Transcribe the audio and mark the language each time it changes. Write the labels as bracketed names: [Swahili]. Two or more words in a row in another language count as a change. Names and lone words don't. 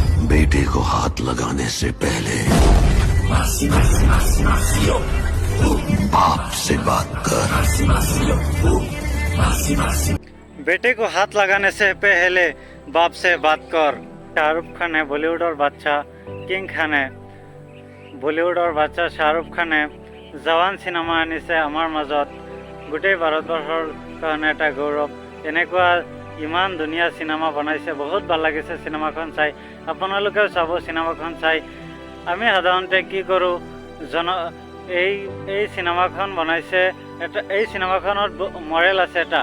[Hindi] बेटे को हाथ लगाने से पहले बाप से बात कर। बेटे को हाथ लगाने से पहले बाप से बात कर। शाहरुख खान है बॉलीवुड और बादशाह किंग खान है বলিউড और [Assamese] বাচ্চা শাহৰুখ খানে জৱান চিনেমা আনিছে আমাৰ মাজত। গোটেই ভাৰতবৰ্ষৰ কাৰণে এটা গৌৰৱ। এনেকুৱা ইমান ধুনীয়া চিনেমা বনাইছে, বহুত ভাল লাগিছে চিনেমাখন চাই। আপোনালোকেও চাব চিনেমাখন চাই। আমি সাধাৰণতে কি কৰোঁ, এই চিনেমাখন বনাইছে এটা, এই চিনেমাখনত মৰেল আছে এটা।